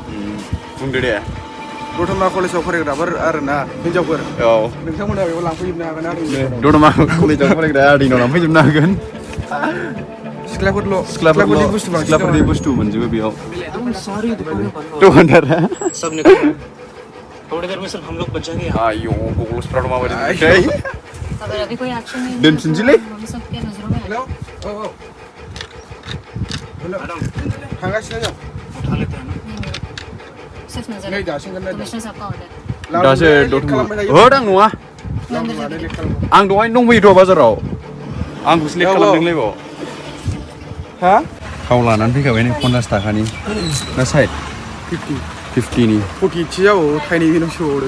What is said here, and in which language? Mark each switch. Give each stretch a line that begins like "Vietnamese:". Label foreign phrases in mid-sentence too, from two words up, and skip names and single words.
Bodo: बुंदो दे दतमा कलेजाव फरायग्राफोर आरोना हिनजावफोर औ नोंथांमोना बेयाव लांफैजोबनो हागोन आरो दतमा कलेजाव फरायग्रा आदैनाव लांफैजोबनो हागोन सिख्लाफोरनि बुस्थु मोनजोबो बेयाव दखानदारा
Hindi: थोड़ी देर में सिर्फ हम लोग बच जाएंगे
Bodo: आयो गगलसफ्रा माबायदि
Hindi: अगर अभी कोई एक्शन नहीं
Bodo: दोनफिनसैलै
Hindi: हम सबके नजरों में
Bodo: हेलौ औ मैडम थांगासिनो जों
Hindi: उठा लेते हैं ना सिर्फ नजर
Bodo: नै दासिंगोन नै
Hindi: कमिश्नर साहब का ऑर्डर
Bodo: दासो दतमा होद आं नङा आं दहायनो दंफैयोथ' बाजाराव आंखौसो लेट खालामदोंलै बाव हा थाव लानानै फैखाबाय नै 50 थाखानि ना साइड 50नि 40 जाबावो थाइनै बेनावसो हरदों